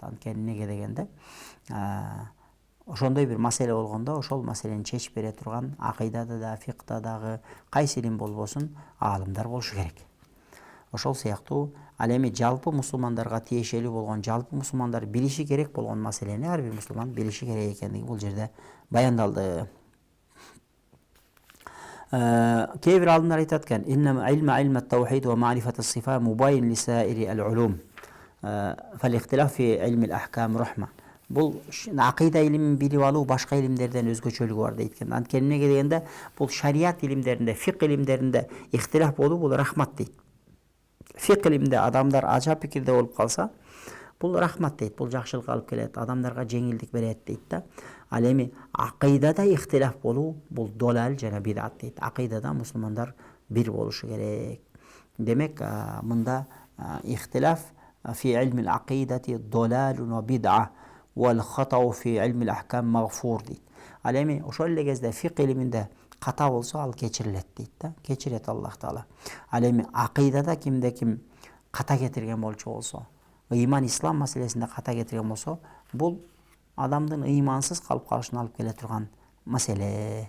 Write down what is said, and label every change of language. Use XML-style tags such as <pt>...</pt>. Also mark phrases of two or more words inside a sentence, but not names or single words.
<ky>Анткени неге дегенде ошондой бир маселе болгондо ошол маселени чечип бере турган акыйдада да, фикта дагы кайсы илим болбосун аалымдар болушу керек. Ошол сыяктуу ал эми жалпы мусулмандарга тиешелүү болгон, жалпы мусулмандар билиши керек болгон маселени ар бир мусулман билиши керек экендиги бул жерде баяндалды. Кээ бир алымдар айтат экен:</ky> <ar>"إن علم التوحيد ومعرفة الصفات مباين لسائر العلوم. فالاختلاف في علم الأحكام رحمة."</ar> <ky>Бул акыйда илимин билип алуу башка илимдерден өзгөчөлүгү бар дейт экен. Анткени эмнеге дегенде бул шарият илимдеринде, фик илимдеринде ихтилаф болуу бул рахмат дейт. Фик илимде адамдар ача пикирде болуп калса, бул рахмат дейт. Бул жакшылыкка алып келет, адамдарга жеңилдик берет дейт да. Ал эми акыйдада ихтилаф болуу бул долал жана бидат дейт. Акыйдада мусулмандар бир болушу керек. Демек мында</ky> <ar>الاختلاف في علم العقيدة ضلال وبدعة والخطأ في علم الأحكام مغفور</ar> <ky>дейт. Ал эми ошол эле кезде фик илиминде ката болсо ал кечирилет дейт да. Кечирет Аллах Таала. Ал эми акыйдада кимде ким ката кетирген болчу болсо, ыйман ислам маселесинде ката кетирген болсо, бул адамдын ыймансыз калып калышына алып келе турган маселе.</ky>